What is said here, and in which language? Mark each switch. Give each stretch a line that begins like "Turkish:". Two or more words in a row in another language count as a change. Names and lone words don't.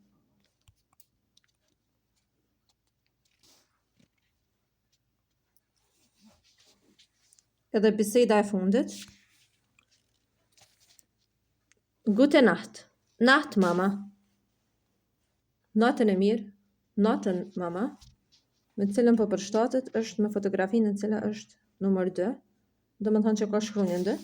Albanian: Edhe biseda e fundit.
German: Gute Nacht. Nacht, mama.
Albanian: Natën e mirë. Natën, mama. Me cilën po përshtatet është me fotografinë e cila është numër 2. Do më thonë që ka shkronjën D.